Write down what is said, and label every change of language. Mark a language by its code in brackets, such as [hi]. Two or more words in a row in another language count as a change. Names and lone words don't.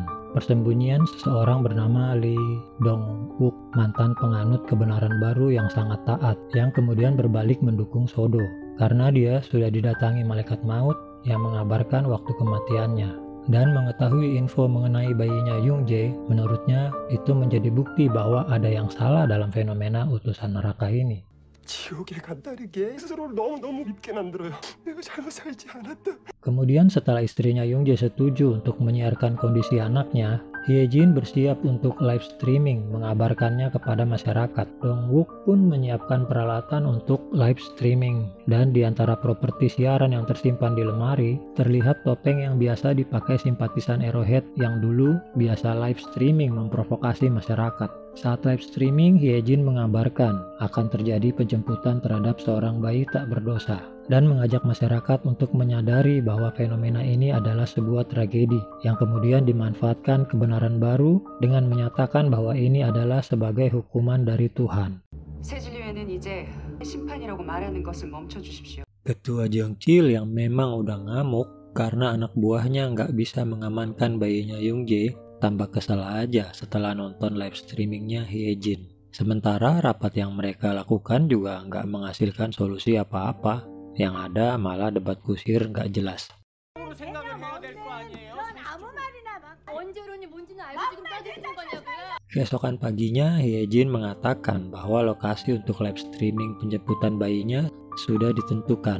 [id] Persembunyian seseorang bernama Lee Dong-wook, mantan penganut kebenaran baru yang sangat taat, yang kemudian berbalik mendukung Sodo, karena dia sudah didatangi malaikat maut yang mengabarkan waktu kematiannya. Dan mengetahui info mengenai bayinya Yung Jae, menurutnya itu menjadi bukti bahwa ada yang salah dalam fenomena utusan neraka ini. [ko] 지옥에 간다는 게 스스로를 너무 밉게 만들어요. 내가 잘못 살지 않았다. [id] Kemudian setelah istrinya Yung Jae setuju untuk menyiarkan kondisi anaknya, Hyejin bersiap untuk [en] live streaming [id] mengabarkannya kepada masyarakat. Dong-wook pun menyiapkan peralatan untuk [en] live streaming, [id] dan di antara properti siaran yang tersimpan di lemari, terlihat topeng yang biasa dipakai simpatisan Arrowhead yang dulu biasa [en] live streaming [id] memprovokasi masyarakat. Saat [en] live streaming, [id] Hyejin mengabarkan akan terjadi penjemputan terhadap seorang bayi tak berdosa dan mengajak masyarakat untuk menyadari bahwa fenomena ini adalah sebuah tragedi yang kemudian dimanfaatkan kebenaran baru dengan menyatakan bahwa ini adalah sebagai hukuman dari Tuhan. [ko] 새 진료에는 이제 심판이라고 말하는 것을 멈춰주십시오. [id] Ketua Jeongchil yang memang udah ngamuk karena anak buahnya nggak bisa mengamankan bayinya Yung Jae tambah kesal aja setelah nonton [en] live streamingnya [id] Hyejin. Sementara rapat yang mereka lakukan juga nggak menghasilkan solusi apa-apa. Yang ada malah debat kusir nggak jelas. Keesokan paginya, Hyejin mengatakan bahwa lokasi untuk [en] live streaming [id] penjemputan bayinya sudah ditentukan.